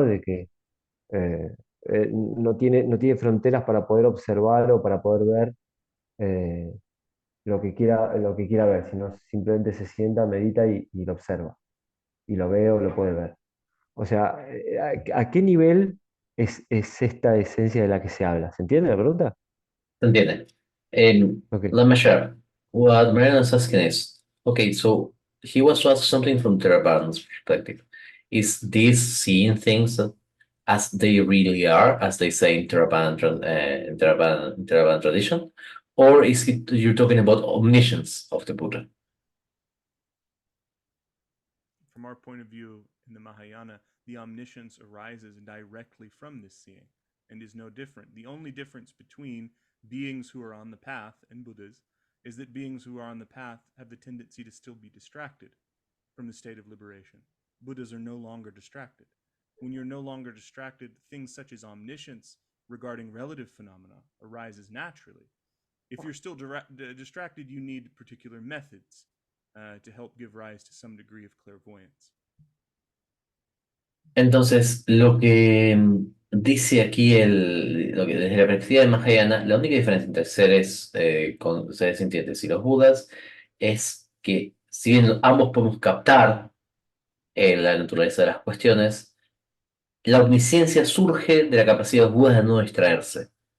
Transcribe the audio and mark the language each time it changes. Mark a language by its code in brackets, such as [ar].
[es] De que eh, no tiene fronteras para poder observar o para poder ver eh, lo que quiera ver, sino simplemente se sienta, medita y lo observa, y lo ve o lo puede ver. O sea, ¿a qué nivel es esta esencia de la que se habla? ¿Se entiende la pregunta? ¿Se entiende? Ok. [en] Let me share. What Mariana is asking is, okay, so he was to ask something from Theraband's perspective. Is this seeing things as they really are, as they say in Theravada tradition? Or is it you're talking about omniscience of the Buddha? From our point of view in the Mahayana, the omniscience arises directly from this seeing and is no different. The only difference between beings who are on the path and Buddhas is that beings who are on the path have the tendency to still be distracted from the state of liberation. Buddhas are no longer distracted. When you're no longer distracted, things such as omniscience regarding relative phenomena arises naturally. If you're still distracted, you need particular methods to help give rise to some degree of clairvoyance. [es] Entonces, lo que dice aquí lo que desde la perspectiva de Mahayana, la única diferencia entre seres con seres sintientes y los Budas es que si bien ambos podemos captar la naturaleza de las cuestiones, la omnisciencia surge de la capacidad de los Budas de no distraerse.